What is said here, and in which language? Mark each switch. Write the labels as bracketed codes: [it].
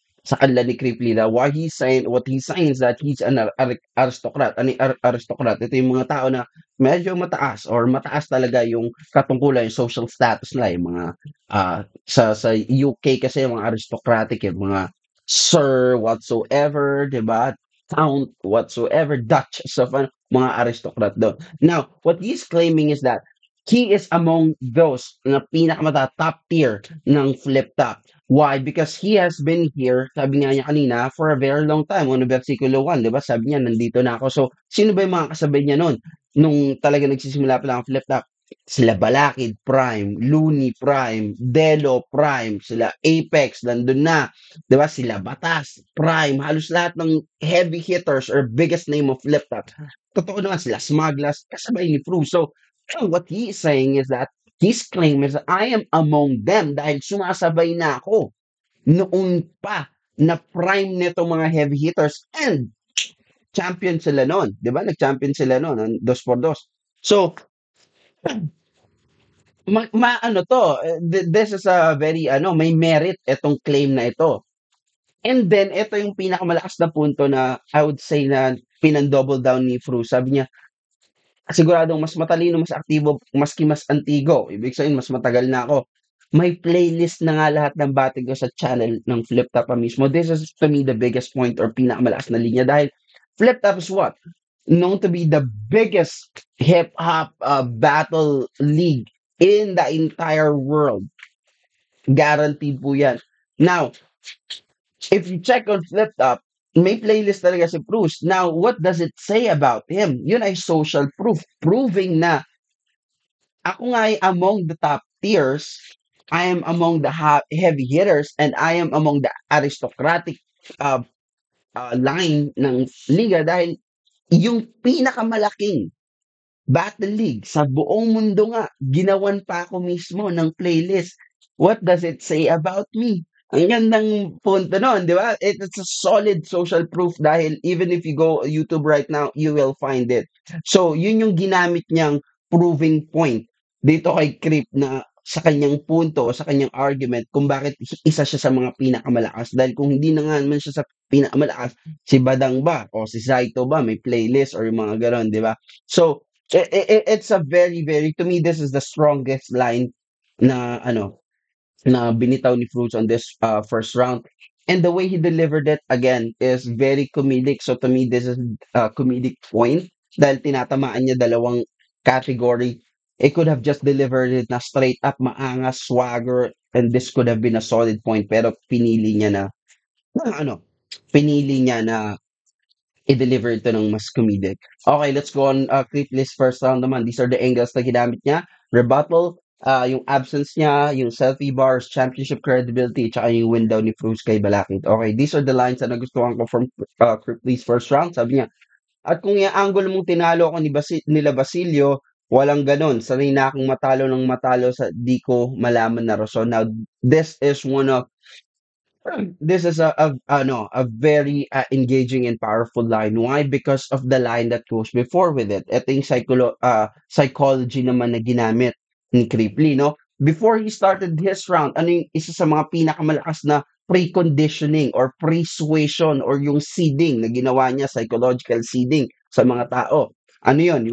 [tl] sa kanila ni Cripply na [en] why he's saying what he's saying is that he's an aristocrat. [tl] Ano yung aristocrat? Ito yung mga tao na medyo mataas or mataas talaga yung katungkulan, yung [en] social status [tl] nila, yung mga sa UK kasi yung mga aristocratic, yung mga sir whatsoever, 'di ba? [en] Count whatsoever, Duchess of [tl] mga aristocrat doon. [en] Now, what he's claiming is that he is among those [tl] na pinakamata [en] top tier ng flip top. Why? Because he has been here, [tl] sabi nga niya kanina, [en] for a very long time. [tl] Ano, versikulo 1, di ba? Sabi niya, nandito na ako. So, sino ba yung mga kasabay niya noon? Nung talaga nagsisimula pa lang ang flip top, sila Balakid Prime, Looney Prime, Delo Prime, sila Apex, nandun na. Di ba? Sila Batas Prime, halos lahat ng [en] heavy hitters or biggest name of flip top. [tl] Totoo naman sila, Smugglers, kasabay ni Fru. [en] So, what he is saying is that his claim is that I am among them [tl] dahil sumasabay na ako noon pa na prime nito mga heavy hitters and champion sila noon. Di ba? Nag-champion sila noon, ng 2x2. So, ano to, [en] this is a very, [tl] may merit itong claim na ito. And then, ito yung pinakamalakas na punto na [en] I would say [tl] na pinang-double down ni Fru. Sabi niya, siguradong mas matalino, mas aktibo, maski mas antigo. Ibig sabihin, mas matagal na ako. May playlist na nga lahat ng batid ko sa channel ng Flip Top pa mismo. [en] This is to me the biggest point or [tl] pinakamalakas na linya dahil [en] Flip Top is what? Known to be the biggest hip-hop battle league in the entire world. Guaranteed [tl] po yan. [en] Now, if you check on Flip Top, [tl] may playlist talaga si Bruce. [en] Now, what does it say about him? [tl] Yun ay [en] social proof. Proving [tl] na ako nga ay [en] among the top tiers, I am among the heavy hitters, and I am among the aristocratic line [tl] ng liga dahil yung pinakamalaking battle league sa buong mundo nga, ginawan pa ako mismo ng playlist. [en] What does it say about me? [tl] Ang gandang punto nun, di ba? [en] It's a solid social proof [tl] dahil [en] even if you go YouTube right now, you will find it. [tl] So, yun yung ginamit niyang proving point dito kay Crip na sa kanyang punto, sa kanyang argument kung bakit isa siya sa mga pinakamalakas. Dahil kung hindi na nga naman siya sa pinakamalakas, si Badang ba o si Zaito ba may playlist or yung mga ganon, di ba? [en] So, it's a very, very, to me, this is the strongest line [tl] na na binitaw ni [en] Fruits on this first round. And the way he delivered it, again, is very comedic. So to me, this is a comedic point [tl] dahil tinatamaan niya dalawang category. [en] It could have just delivered it na straight up, maangas, swagger, and this could have been a solid point. [tl] Pero pinili niya pinili niya na i-deliver ito ng mas comedic. [en] Okay, let's go on clip list first round naman. These are the angles [tl] na ginamit niya. [en] Rebuttal, yung absence niya, yung selfie bars, championship credibility, tsaka yung win down ni Cruz kay Balakid. Okay, these are the lines [tl] na nagustuhan ko [en] from clip list first round. [tl] Sabi niya, at kung yung angle mong tinalo ako nila Basilio, walang ganon. Sanay na akong matalo ng matalo sa di ko malaman na rason. [en] Now, this is one of this is a very engaging and powerful line. Why? Because of the line that goes before with it. [tl] Ito yung psychology naman na ginamit ni Cripply, no? [en] Before he started his round, [tl] ano yung isa sa mga pinakamalakas na [en] preconditioning or persuasion or yung seeding [tl] na ginawa niya, [en] psychological seeding [tl] sa mga tao. Ano yun?